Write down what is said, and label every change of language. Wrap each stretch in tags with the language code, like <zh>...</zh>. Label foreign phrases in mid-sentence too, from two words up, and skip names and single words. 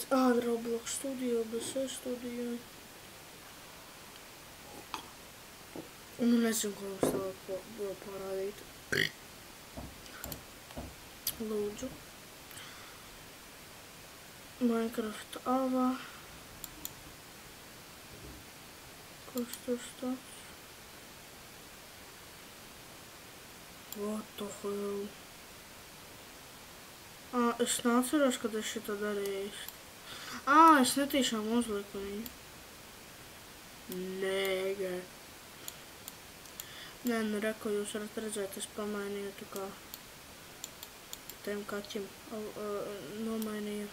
<lv>Roblox studio, BS studio. Nezinu, ko jums tā vēl parādīt. Lūdzu. Minecraft Ava. Kas tas tāds?</lv> <en>What the hell?</en> <lv>Es neatceros, kad es šito darīju. Es netīšām uzliku viņu. Nēgē. Nē, reku jūs varat redzēt, es pamainīju tā kā tiem kaķim nomainīju.</lv>